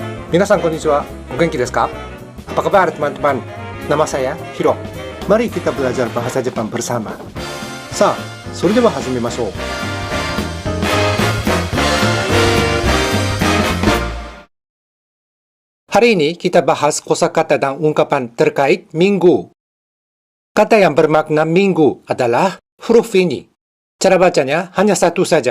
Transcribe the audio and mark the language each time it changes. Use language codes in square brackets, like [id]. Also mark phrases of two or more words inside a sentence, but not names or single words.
[ja] 皆さんこんにちは、お元気ですか? [id] Apa kabar teman-teman? Nama saya Hiro. Mari kita belajar bahasa Jepang bersama. [ja] Sa, それでは始めましょう. [id] Hari ini kita bahas kosakata dan ungkapan terkait minggu. Kata yang bermakna minggu adalah huruf ini. Cara bacanya hanya satu saja.